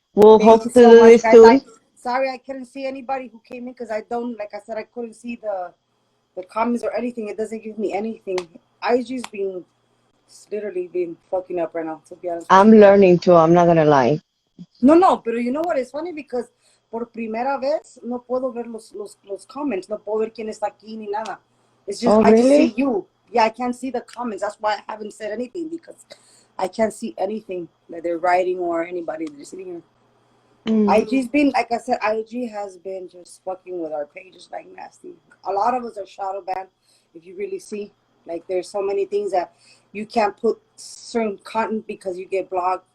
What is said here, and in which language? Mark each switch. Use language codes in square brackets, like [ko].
[en] We'll Thank you hope to so do much, this guys. soon. Sorry I couldn't see anybody who came in because I don't, like I said, I couldn't see the comments or anything. It doesn't give me anything. IG's been literally been fucking up right now, to be honest with I'm you. learning too, I'm not gonna lie. No, no, pero you know what? It's funny because [es] por primera vez no puedo ver los comments. No puedo ver quién está aquí ni nada. [en] It's just, Oh, I just see really? you. Yeah, I can't see the comments. That's why I haven't said anything because I can't see anything that they're writing or anybody that's sitting here. Mm. IG's been, like I said, IG has been just fucking with our pages like nasty. A lot of us are shadow banned. If you really see, like, there's so many things that you can't put certain content because you get blocked.